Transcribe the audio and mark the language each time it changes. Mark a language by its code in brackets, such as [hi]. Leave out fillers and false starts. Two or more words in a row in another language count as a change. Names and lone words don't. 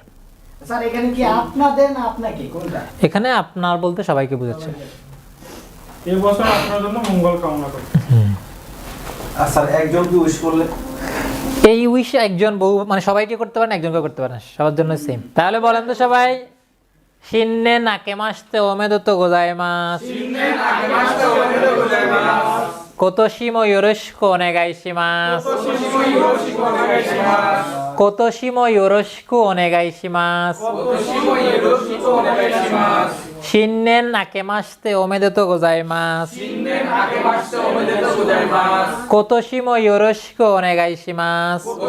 [bn] স্যার এখানে কি আপনাদের না আপনাকে কোনটা? এখানে আপনার বলতে সবাইকে বোঝাচ্ছে, এই বছর আপনার জন্য মঙ্গল কামনা করছি। আর স্যার একজন কি উইশ করলে এই উইশ একজন বহু মানে সবাইকে করতে পারেন, একজনকে করতে পারেন, সবার জন্য সেম। তাহলে বলেন তো সবাই, [ja] 新年明けましておめでとうございます、今年もよろしくお願いします、今年もよろしくお願いします、新年明けましておめでとうございます、今年もよろしくお願いします.